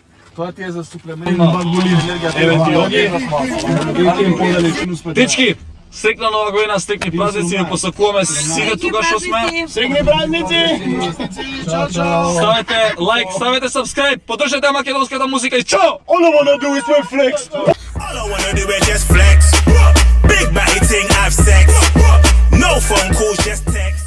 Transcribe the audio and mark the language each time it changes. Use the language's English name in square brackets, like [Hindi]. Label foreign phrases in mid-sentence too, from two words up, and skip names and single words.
[Macedonian] Тоа ти е за суплемент. Еве ти Јоги. И ќе им поделиш. Дечки, среќна нова година, среќни празници, ви посакуваме сите тука што сме. Среќни празници! Чао, чао! Ставете лайк, ставете subscribe, поддржете македонската музика и чао! [English] All I wanna do is flex. All I wanna do is just flex. Big batty thing, have sex. No phone calls, just text.